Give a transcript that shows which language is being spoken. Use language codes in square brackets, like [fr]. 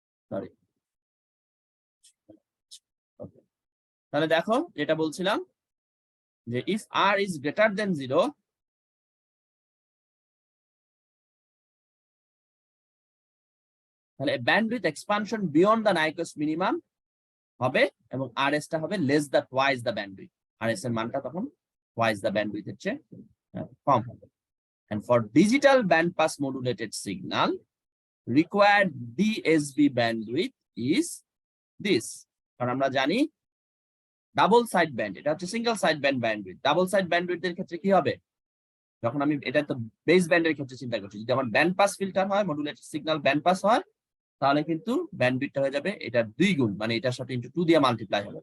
[bn] Sorry okay, তাহলে দেখো যেটা বলছিলাম যে [en] if R is greater than 0, [bn] তাহলে bandwidth expansion [en] beyond the Nyquist minimum [bn] হবে এবং RS টা হবে [en] less the twice the bandwidth, [bn] RS এর মানটা তখন [en] twice the bandwidth [bn] এর চেয়ে কম হবে। [en] And for digital band pass modulated signal, required DSB bandwidth is this. [bn] কারণ আমরা জানি ডাবল সাইড ব্যান্ড, এটা হচ্ছে single side band bandwidth. Double side bandwidth এর ক্ষেত্রে কি হবে, যখন আমি এটা তো বেস ব্যান্ডের ক্ষেত্রে চিন্তা করছি, যদি আমার ব্যান্ড পাস ফিল্টার হয়, মডুলেটেড সিগন্যাল ব্যান্ড পাস হয়, তাহলে কিন্তু ব্যান্ডউইথটা হয়ে যাবে এটা 2 গুণ, মানে এটার সাথে ইনটু 2 দিয়ে মাল্টিপ্লাই হবে।